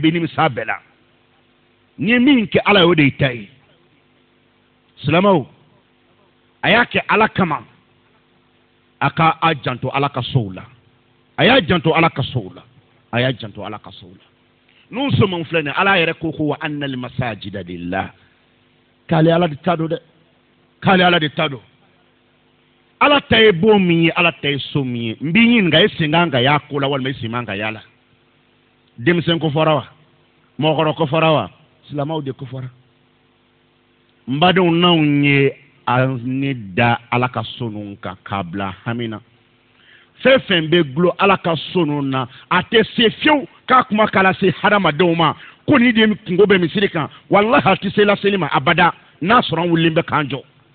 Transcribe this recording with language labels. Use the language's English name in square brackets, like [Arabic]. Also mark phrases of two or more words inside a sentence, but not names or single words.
[Bambara] bɛ nimisa bɛɛ la ni min kɛ ala ye o de y'i ta ye silamɛw a y'a kɛ ala kama a ka a janto ala ka sow la a y'a janto ala ka sow la a y'a janto ala ka sow la n'u sɔnma filɛ nin ala yɛrɛ ko [Arabic] وأن المساجد لله [Bambara] k'ale ala de ta don dɛ k'ale ala de ta don ala ta ye bon min ye ala ta ye so min ye n b'i ɲininka e sen kan ka y'a ko la walima e sen man ka y'a la denmisɛn ko fɔra wa mɔgɔkɔrɔ ko fɔra wa silamɛw de ko fɔra n badenw n'anw ye ne da ala ka so ninnu kan k'a bila hami na fɛn fɛn bɛ gulon ala ka so ninnu na a tɛ se fiyewu k'a kuma k'a lase hadamadenw ma ko nin de kungo bɛ misiri kan walahi a tɛ se laseli ma abada n'a sɔrɔ an wulilen bɛ k'an jɔ